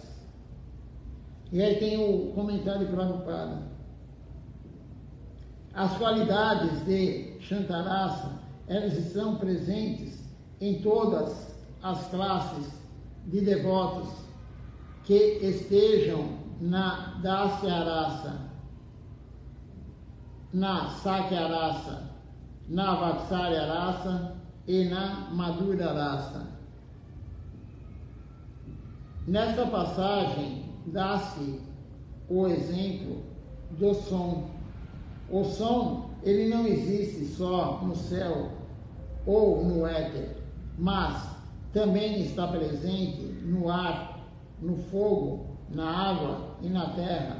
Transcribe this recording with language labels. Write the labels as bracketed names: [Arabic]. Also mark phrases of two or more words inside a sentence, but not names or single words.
[Portuguese] E aí tem o comentário de Prabhupada. As qualidades de Shantarasa, elas estão presentes em todas as classes de devotos que estejam na Dasya Rasa, na Sakya Rasa, na Vatsalya Rasa e na Madhura Rasa. Nesta passagem, dá-se o exemplo do som. O som, ele não existe só no céu ou no éter, mas também está presente no ar, no fogo, na água e na terra.